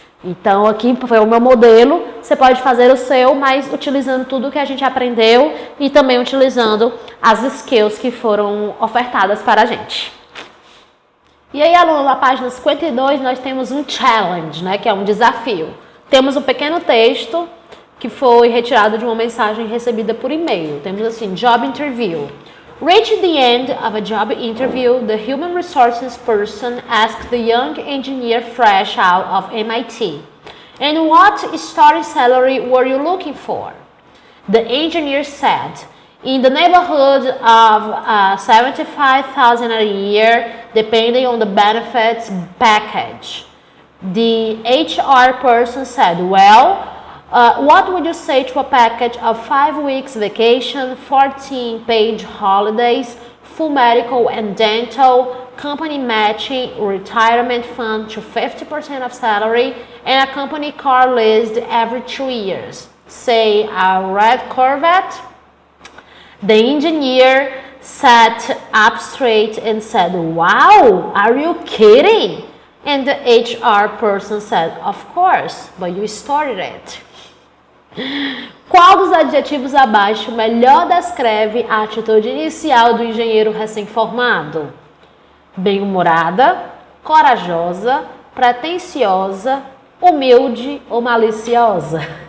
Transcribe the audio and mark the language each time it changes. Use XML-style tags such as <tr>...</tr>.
<pt>Então, aqui foi o meu modelo, você pode fazer o seu, mas utilizando tudo que a gente aprendeu e também utilizando as skills que foram ofertadas para a gente. E aí, aluno, na página 52, nós temos um challenge, né, que é um desafio. Temos um pequeno texto que foi retirado de uma mensagem recebida por e-mail. Temos assim,</pt> <en>job interview. Reach the end of a job interview, the human resources person asked the young engineer fresh out of MIT, "And what starting salary were you looking for?" The engineer said, "In the neighborhood of 75,000 a year, depending on the benefits package." The HR person said, well, what would you say to a package of 5 weeks vacation, 14 paid holidays, full medical and dental, company matching, retirement fund to 50% of salary, and a company car leased every 2 years? Say a red Corvette? The engineer sat up straight and said, wow, are you kidding? And the HR person said, of course, but you started it.</en> <pt>Qual dos adjetivos abaixo melhor descreve a atitude inicial do engenheiro recém-formado? Bem-humorada, corajosa, pretensiosa, humilde ou maliciosa?</pt>